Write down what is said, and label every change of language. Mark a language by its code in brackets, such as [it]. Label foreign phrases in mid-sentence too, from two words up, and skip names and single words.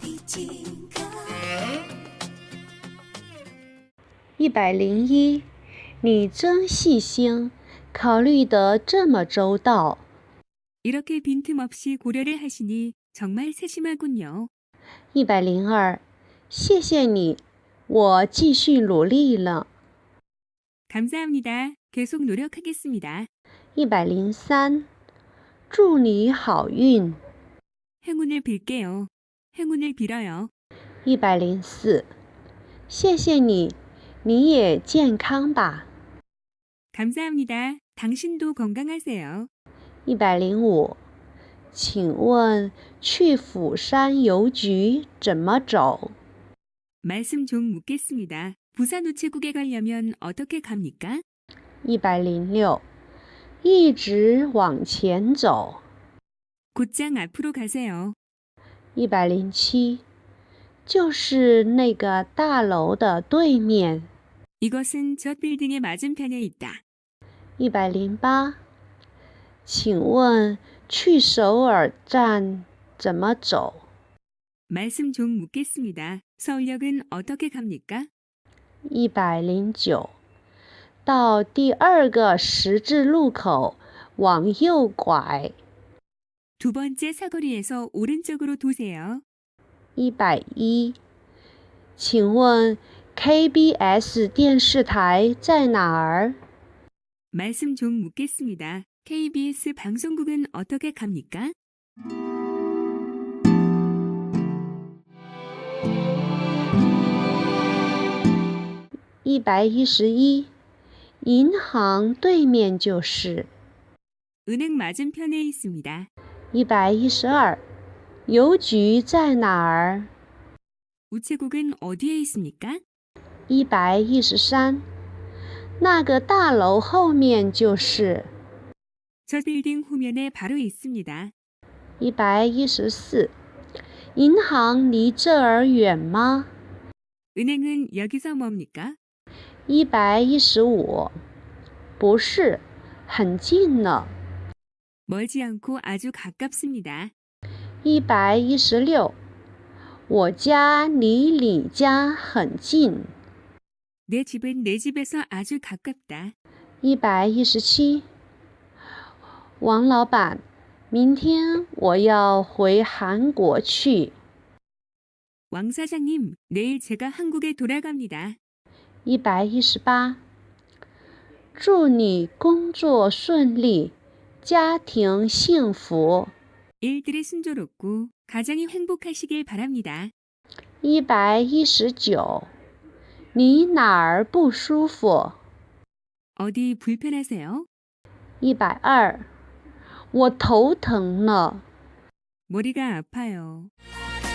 [zh] 101，你真细心，考虑得这么周到。 [ko] 이렇게 빈틈없이 고려를 하시니 정말 세심하군요. [zh] 102，谢谢你，我继续努力了。 [ko] 감사합니다. 계속 노력하겠습니다. [zh] 103，祝你好运。 [ko] 행운을 빌게요. 행운을 빌어요. [zh] 104，谢谢你，你也健康吧。 [ko] 감사합니다. 당신도 건강하세요. [zh] 105，请问去釜山邮局怎么走？ [ko] 말씀 좀 묻겠습니다. 부산 우체국에 가려면 어떻게 갑니까? [zh] 106，一直往前走。 [ko] 곧장 앞으로 가세요. [zh] 107，就是那个大楼的对面。 [ko] 이것은 저 빌딩의 맞은편에 있다. [zh] 108，请问去首尔站怎么走？ [ko] 말씀 좀 묻겠습니다. 서울역은 어떻게 갑니까? [zh] 109，到第二个十字路口往右拐。 [ko] 두 번째 사거리에서 오른쪽으로 도세요. [zh] 110，请问 KBS 电视台在哪儿？ [ko] 말씀 좀 묻겠습니다. KBS 방송국은 어떻게 갑니까? [zh] 111，银行对面就是。 [ko] 은행 맞은편에 있습니다. [zh] 112，邮局在哪儿？ [ko] 우체국은 어디에 있습니까? [zh] 113，那个大楼后面就是。 [ko] 저 빌딩 후면에 바로 있습니다. [zh] 114，银行离这儿远吗？ [ko] 은행은 여기서 멉니까? [zh] 115，不是，很近呢。 [ko] 멀지 않고 아주 가깝습니다. [zh] 116，我家离你家很近。 [ko] 내 집은 내 집에서 아주 가깝다. [zh] 117，王老板，明天我要回韩国去。 [ko] 왕 사장님, 내일 제가 한국에 돌아갑니다. [zh] 118，祝你工作顺利，家庭幸福。 [ko] 일들이 순조롭고 가정이 행복하시길 바랍니다. [zh] 119，你哪儿不舒服？ [ko] 어디 불편하세요? [zh] 120，我头疼了。 [ko] 머리가 아파요.